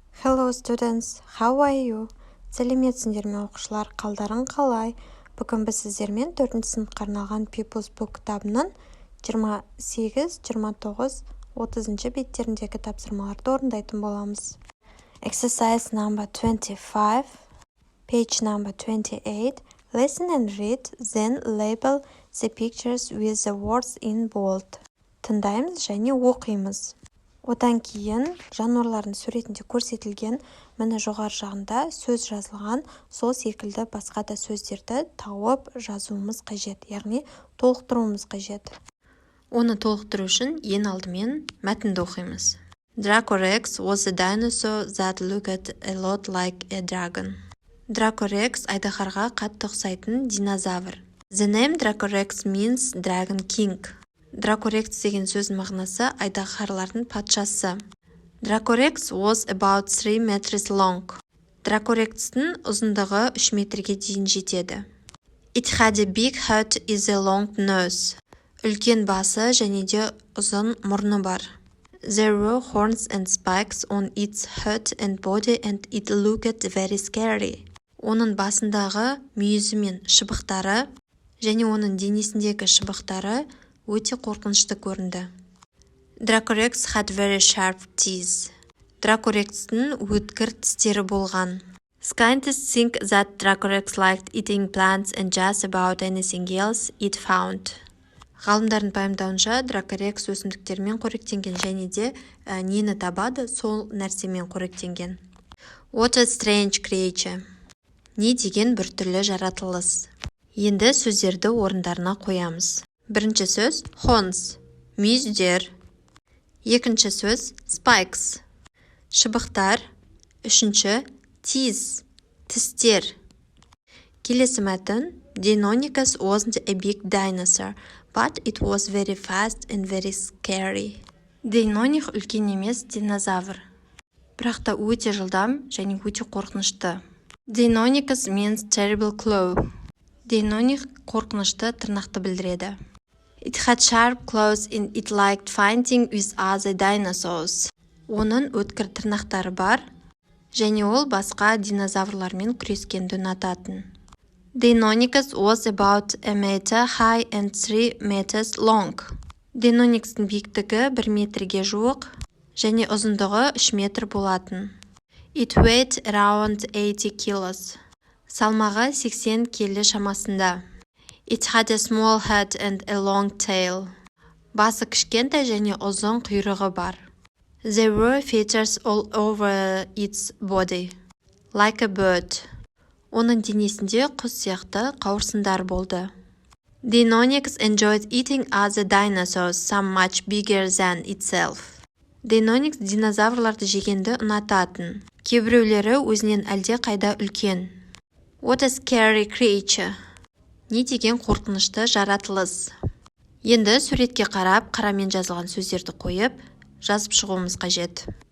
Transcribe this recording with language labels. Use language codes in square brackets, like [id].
[en] Hello students, how are you? [kk] Сәлеметсіңдер ме оқушылар, қалдарың қалай? Бүгін біз сіздермен 4-інші сыныпқа арналған People's Book кітабының 28, 29, 30 беттеріндегі тапсырмаларды орындайтын боламыз. [en] Exercise number 25, page number 28. Listen and read, then label the pictures with the words in bold. [kk] Тыңдаймыз және оқимыз. Одан кейін жануарлардың суретінде көрсетілген міне жоғары жағында сөз жазылған, сол секілді басқа да сөздерді тауып жазуымыз қажет, яғни толықтыруымыз қажет. Оны толықтыру үшін ең алдымен мәтінді оқимыз. [en] Draco Rex was a dinosaur that looked a lot like a dragon. [kk] Draco Rex айдаһарға қатты ұқсайтын динозавр. [en] The name Draco Rex means Dragon King. [kk] Draco Rex деген сөздің мағынасы айдаһарлардың патшасы. [en] Draco Rex was about 3 meters long. [kk] Draco Rex'тің ұзындығы 3 метрге дейін жетеді. [en] It had a big head with a long nose. [kk] Үлкен басы және де ұзын мұрны бар. [en] There were horns and spikes on its head and body and it looked very scary. [kk] Оның басындағы мүйізі мен шыбықтары және оның денесіндегі шыбықтары өте қорқынышты көрінді. [en] Draco Rex had very sharp teeth. [kk] Draco Rex'тің өткір тістері болған. [en] Scientists think that Draco Rex liked eating plants and just about anything else it found. [kk] Ғалымдардың пайымдауынша Draco Rex өсімдіктермен қоректенген және де нені табады, сол нәрсемен қоректенген. [en] What a strange creature. [kk] Не деген бір түрлі жаратылыс. Енді сөздерді орындарына қоямыз. Бірінші сөз horns, мүйіздер. Екінші сөз spikes, шыбықтар. Үшінші teeth, тістер. Келесі мәтін [en] Deinonychus wasn't a big dinosaur, but it was very fast and very scary. [kk] Дейноних үлкен емес динозавр, бірақ та өте жылдам және өте қорқынышты. [en] Deinonychus means terrible claw. [kk] Дейноних қорқынышты тырнақты білдіреді. [en] It had sharp claws and it liked fighting with other dinosaurs. [kk] Оның өткір тырнақтары бар, және ол басқа динозаврлармен күрескенді ұнататын. [en] Deinonychus was about a meter high and 3 meters long. [kk] Deinonychus'тың биіктігі 1 метрге жуық, және ұзындығы 3 метр болатын. [en] It weighed around 80 kilos. [kk] Салмағы 80 келі шамасында. [en] It had a small head and a long tail. [kk] Басы кішкентай және ұзын құйрығы бар. [en] There were feathers all over its body, like a bird. [kk] Оның денесінде құс сияқты қауырсындар болды. [en] Deinonychus enjoyed eating other dinosaurs, some much bigger than itself. [kk] Deinonychus динозаврларды жегенді ұнататын. Кейбіреулері өзінен әлде қайда үлкен. [en] What a scary creature. [kk] Не деген қорқынышты жаратылыс. Енді суретке қарап, қарамен жазылған сөздерді қойып, жазып шығуымыз қажет.